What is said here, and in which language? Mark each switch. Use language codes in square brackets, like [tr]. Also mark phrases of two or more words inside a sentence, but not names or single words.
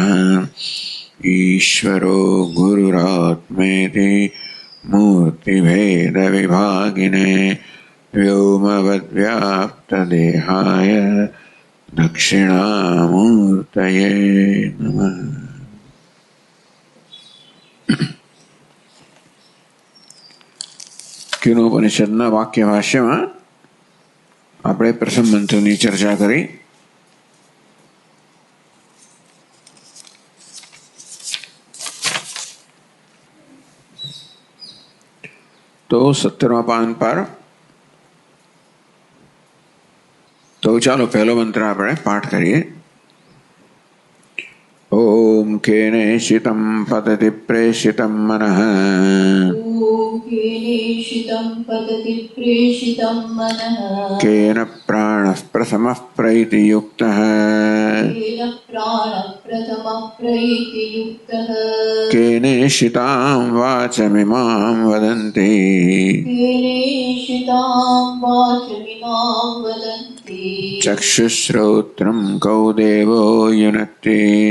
[sa] ईश्वरो गुरुरात्मेति मूर्तिभेदविभागिने व्योमवद्व्याप्तदेहाय दक्षिणामूर्तये नमः। [gu] કેનોપનિષદના વાક્ય ભાષ્યમાં આપણે પ્રથમ મંત્રની ચર્ચા કરી. તો 17મા પાન પર તો ચાલો પહેલો મંત્ર આપણે પાઠ કરીએ. [sa] ओम केनेशितं पतति प्रेषितं मनः केन प्राणः प्रथमः प्रैतियुक्तः केनेशितां वाचमिमां वदन्ति चक्षुश्रोत्रं कौ देवो युनक्ति